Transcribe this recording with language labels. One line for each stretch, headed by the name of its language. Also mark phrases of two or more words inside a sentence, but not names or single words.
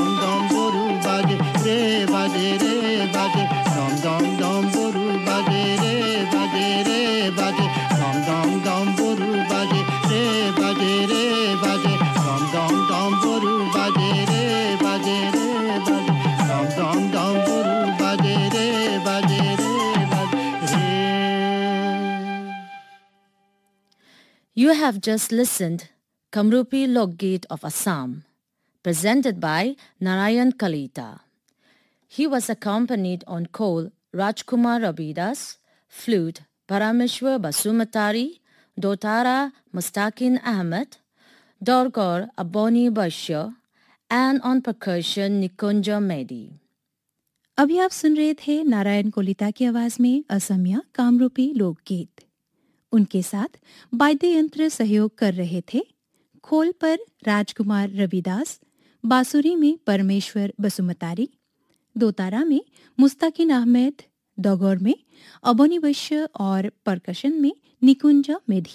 Assamese: দম দম বৰু বাজে ৰে বাজে ৰে বাজে দম দম দম বৰু বাজে ৰে বাজে ৰে বাজে দম দম দম বৰু বাজে ৰে বাজে ৰে বাজে দম দম দম বৰু বাজে ৰে বাজে ৰে বাজে দম দম দম বৰু বাজে ৰে বাজে ৰে বাজে ৰে।
English: You have just listened Kamrupi Lokgit of Assam, presented by Narayan Kalita. He was accompanied on khol Rajkumar Rabidas, flute Parameshwar Basumatari, dotara Mustaqin Ahmed, dorgor Aboni Bashir, and on percussion Nikunja Mehdi.
Hindi: अभी आप सुन रहे थे नारायण कोलिता की आवाज में असमिया कामरूपी लोकगीत। उनके साथ वाद्य यंत्र सहयोग कर रहे थे खोल पर राजकुमार रविदास, बांसुरी में परमेश्वर बसुमतारी, दोतारा में मुस्ताकिन अहमद, दौगौर में अबोनी वैश्य और परकशन में निकुंजा मेधी।